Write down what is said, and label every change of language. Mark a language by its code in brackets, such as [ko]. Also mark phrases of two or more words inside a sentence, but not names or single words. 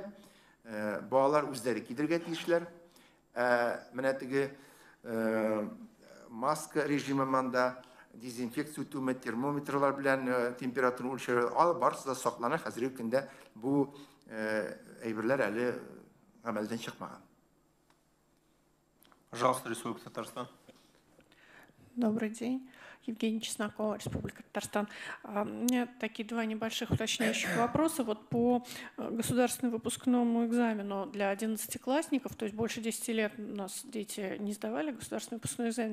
[tt] Балалар үзләре кидергә тиешләр. Менә теге маска режимында дезинфекция үтүме, термометрлар белән температураны үлчәү, барысы да саклана. Хәзерге көндә бу әйберләр әле гамәлдән чыкмаган. [ru] Пожалуйста, Республика Татарстан. Добрый день. Евгения Чеснокова, Республика Татарстан. У меня такие 2 небольших уточняющих вопроса. Вот по государственному выпускному экзамену для 11-классников, то есть больше 10 лет у нас дети не сдавали государственный выпускной экзамен.